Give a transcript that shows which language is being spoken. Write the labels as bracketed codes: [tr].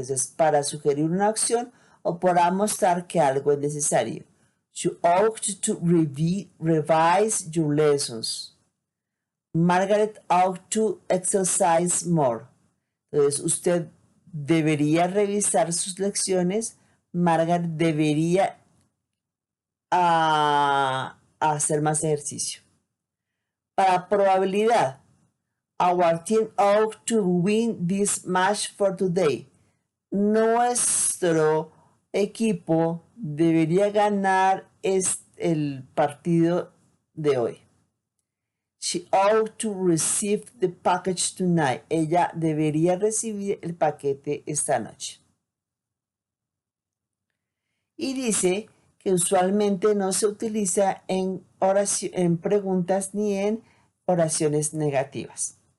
[es] Entonces, para sugerir una acción o para mostrar que algo es necesario. [en] You ought to revise your lessons. Margaret ought to exercise more. [es] Entonces, usted debería revisar sus lecciones. Margaret debería hacer más ejercicio. Para probabilidad, [en] our team ought to win this match for today. [es] Nuestro equipo debería ganar el partido de hoy. [en] She ought to receive the package tonight. [es] Ella debería recibir el paquete esta noche. Y dice que usualmente no se utiliza en preguntas ni en oraciones negativas.